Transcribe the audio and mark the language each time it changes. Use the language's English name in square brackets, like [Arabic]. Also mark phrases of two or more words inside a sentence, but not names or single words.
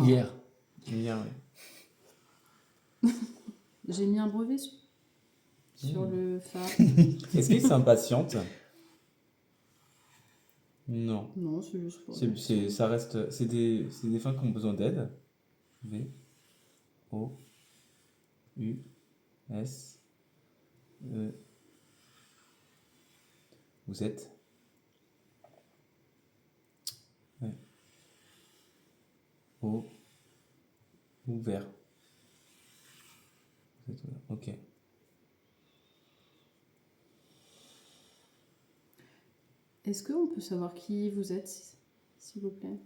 [French] Hier. Lumière, oui. j'ai mis un brevet sur le phare. Est-ce qu'il s'impatiente? Non. Non, c'est juste pour. Ça reste. C'est des fins qui ont besoin d'aide. V. O. U. S. E. Vous êtes. Ouais. O. Ouvert. Vous êtes ouvert. Ok. Est-ce qu'on peut savoir qui vous êtes, s'il vous plaît?